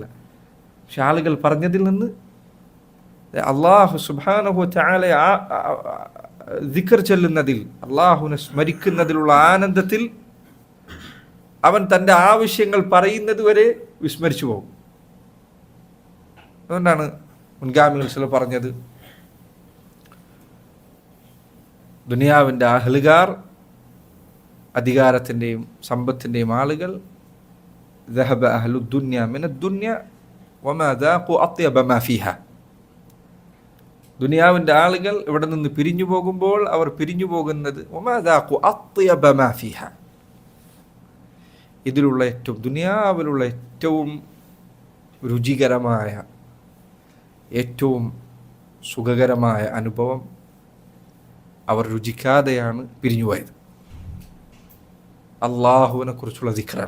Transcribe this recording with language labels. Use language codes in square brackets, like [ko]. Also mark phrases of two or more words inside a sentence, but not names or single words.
[ml] പക്ഷെ ആളുകൾ പറഞ്ഞതിൽ നിന്ന് [ar] الله سبحانه و تعالى [ml] ദിക്ർ ചൊല്ലുന്നതിൽ അള്ളാഹുവിനെ സ്മരിക്കുന്നതിലുള്ള ആനന്ദത്തിൽ അവൻ തൻ്റെ ആവശ്യങ്ങൾ പറയുന്നത് വരെ വിസ്മരിച്ചു പോകും. അതുകൊണ്ടാണ് മുൻഗാമികൾ ചില പറഞ്ഞത് ദുനിയാവിൻ്റെ അഹ്ലുകാർ അധികാരത്തിൻ്റെയും സമ്പത്തിൻ്റെയും ആളുകൾ [ar] ذهب أهل الدنيا من الدنيا وما ذاقوا أطيب ما فيها. [ml] ദുനിയാവിൻ്റെ ആളുകൾ ഇവിടെ നിന്ന് പിരിഞ്ഞു പോകുമ്പോൾ അവർ പിരിഞ്ഞു പോകുന്നത് [ar] وما ذاقوا أطيب ما فيها, [ml] ഇതിലുള്ള ഏറ്റവും ദുനിയാവിലുള്ള ഏറ്റവും രുചികരമായ ഏറ്റവും സുഖകരമായ അനുഭവം അവർ രുചിക്കാതെയാണ് പിരിഞ്ഞുപോയത്. അള്ളാഹുവിനെ കുറിച്ചുള്ള ദിക്റാണ്.